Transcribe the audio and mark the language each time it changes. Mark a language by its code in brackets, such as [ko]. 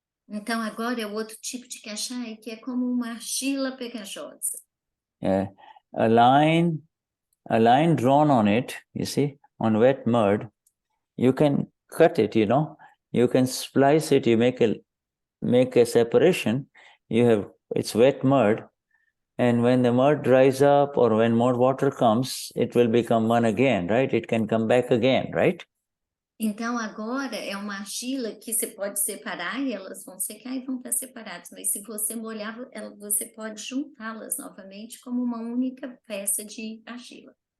[pt] Então, agora é outro tipo de Kashaya, que é como uma argila pegajosa. [en] A line drawn on it, you see, on wet mud, you can cut it, you can splice it, you make a separation, it's wet mud, And when the mud dries up or when more water comes, it will become one again, right? It can come back again, right? [pt] Então, agora é uma argila que você pode separar e elas vão secar e vão estar separadas. Mas se você molhar, você pode juntá-las novamente como uma única peça de argila.